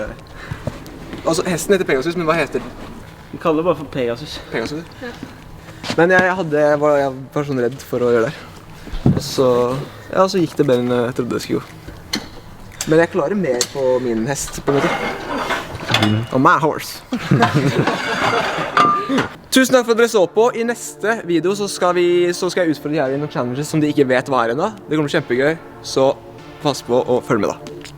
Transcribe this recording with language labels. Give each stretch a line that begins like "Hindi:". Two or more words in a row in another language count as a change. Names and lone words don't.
Norwegian: Altså, hesten heter Pegasus, men hva heter den? Vi kaller det bare for Pegasus. Pegasus? Ja. Men jeg var sånn redd for å gjøre det. Og så gikk det bedre enn jeg trodde det skulle gå. Men jeg klarer mer på min hest, på en måte.
English: On my horse.
Norwegian: Tusen takk for at dere så på. I neste video så skal jeg utfordre de her i noen challenges som de ikke vet hva er ennå. Det kommer kjempegøy, så pass på å følge med da.